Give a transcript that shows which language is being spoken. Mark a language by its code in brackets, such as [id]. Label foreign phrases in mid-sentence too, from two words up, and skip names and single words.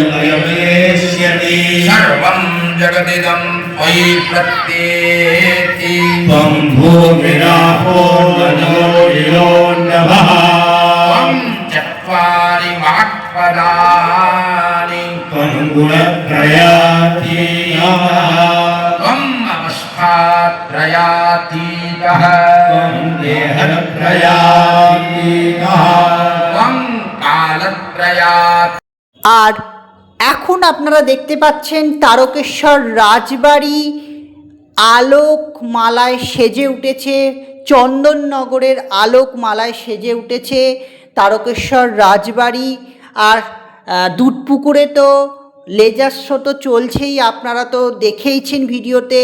[sa] लयमेष्यति सर्वं जगदिदं त्वयि प्रत्येति त्वं भूमिरापो नरो नभः त्वं चत्वारि वाक्पदानि त्वं गुणत्रयातीतः त्वं अवस्थात्रयातीतः त्वं देहत्रयातीतः त्वं कालत्रयातीतः। [bn] আর এখন আপনারা দেখতে পাচ্ছেন তারকেশ্বর রাজবাড়ি আলোকমালায় সেজে উঠেছে, চন্দননগরের আলোকমালায় সেজে উঠেছে তারকেশ্বর রাজবাড়ি। আর দুধপুকুরে তো লেজার শো তো চলছেই, আপনারা তো দেখেইছেন ভিডিওতে।